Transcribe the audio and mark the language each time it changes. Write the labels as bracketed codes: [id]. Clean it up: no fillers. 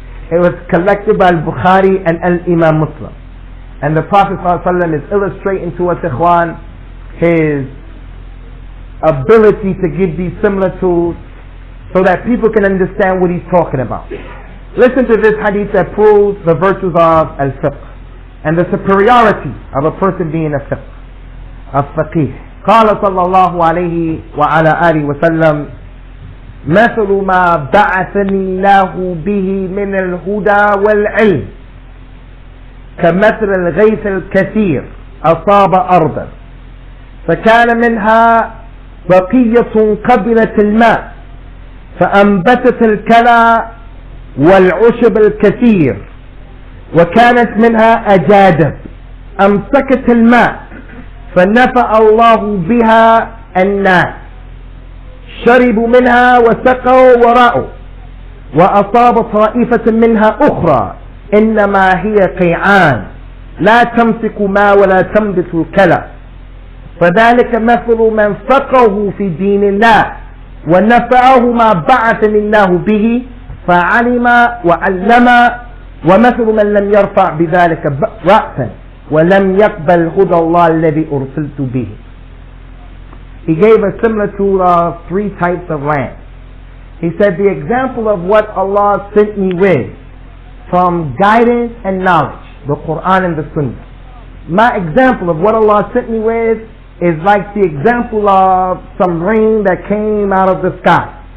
[en] It was collected by Al-Bukhari and Al-Imam Muslim. And the Prophet ﷺ is illustrating to us, ikhwan, his ability to give these similar tools so that people can understand what he's talking about. Listen to this hadith that proves the virtues of al-fiqh and the superiority of a person being a fiqh, a faqih. [ar] قال صلى الله عليه وعلى آله وسلم مثل ما بعثني الله به من الهدى والعلم كمثل الغيث الكثير أصاب أرضا فكان منها بقية قبلت الماء فأنبتت الكلى والعشب الكثير وكانت منها أجادب أمسكت الماء فنفع الله بها الناس شربوا منها وسقوا ورأوا وأصاب طائفة منها أخرى إنما هي قيعان لا تمسك ماء ولا تنبت الكلى فذلك مثل من فقه في دين الله ونفعه ما بعثني الله به فعلم وعلم ومثل من لم يرفع بذلك رأسا ولم يقبل هدى الله الذي أرسلت به. [en] He gave us similar to three types of land. He said the example of what Allah sent me with from guidance and knowledge, the Qur'an and the Sunnah. My example of what Allah sent me with is like the example of some rain that came out of the sky.